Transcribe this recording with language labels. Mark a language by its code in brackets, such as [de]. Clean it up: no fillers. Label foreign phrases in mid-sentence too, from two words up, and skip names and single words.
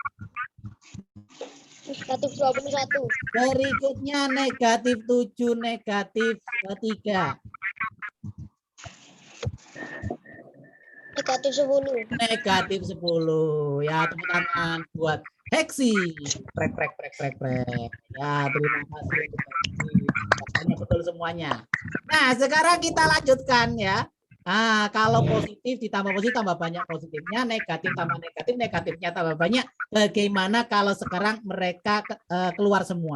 [id] Negatif 21. Berikutnya negatif 7, negatif 3. Negatif 10. Negatif 10. Ya, tepuk tangan buat Heksi. Prek, prek, prek, prek, prek. Ya, terima kasih untuk Heksi. Pokoknya betul semuanya. Nah, sekarang kita lanjutkan ya. Nah, kalau positif ditambah positif tambah banyak positifnya, negatif tambah negatif, negatifnya tambah banyak. Bagaimana kalau sekarang mereka keluar semua?